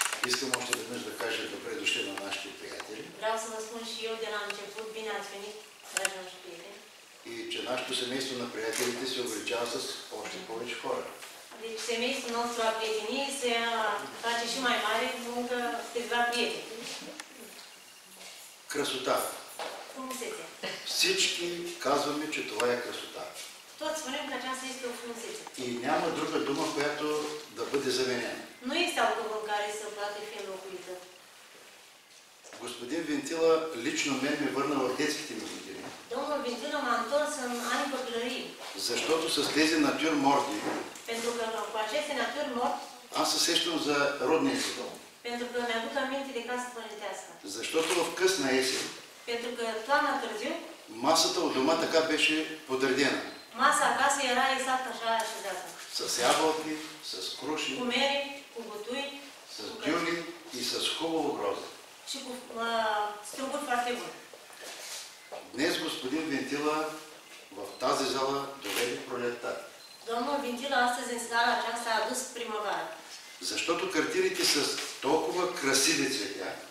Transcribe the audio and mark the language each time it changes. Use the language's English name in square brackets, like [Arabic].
[Bulgarian] Искам още веднъж да кажа добре дошли на нашите приятели. [Romanian] Vreau să vă spun și eu de la început, bine ați venit, dragi noștri prieteni. [Bulgarian] И че нашето семейство на приятелите се увеличава с още повече хора. [Romanian] Deci semestrul nostru al prieteniei se face și mai mare cu încă câțiva prieteni. [Bulgarian] Красота. [Romanian] Frumusețe. [Bulgarian] Всички казваме, че това е красота. [Romanian] Toți spunem că aceasta este o frumusețe. [Bulgarian] И няма друга дума, която да бъде заменена. [Romanian] Nu este alt cuvânt care să poate fi înlocuită. [Bulgarian] Господин Вентила лично мен ме върна в детските ми години. [Romanian] Domnul Vintilă m-a întors în anii copilării. [Bulgarian] Защото с тези натюрморти [Romanian] Pentru că cu aceste naturi mort, [Bulgarian] аз се сещам за родния си дом. [Romanian] pentru că mi-aduc aminte de casă părintească. [Bulgarian] Защото в късна есен [Romanian] Pentru că toamna târziu, [Bulgarian] масата от дома така беше подредена. [Romanian] masa acasă era exact așa așezată. [Bulgarian] С ябълки, с круши, [Romanian] Cu mere, cu butui [Bulgarian] с дюни и с хубаво грозде. [Romanian] și cu struguri foarte buni. [Bulgarian] Днес господин Вентила в тази зала доведе пролетта. [Romanian] Domnul Vintilă astăzi în sala aceasta a adus primăvara. [Bulgarian] Защото картините с толкова красиви цветя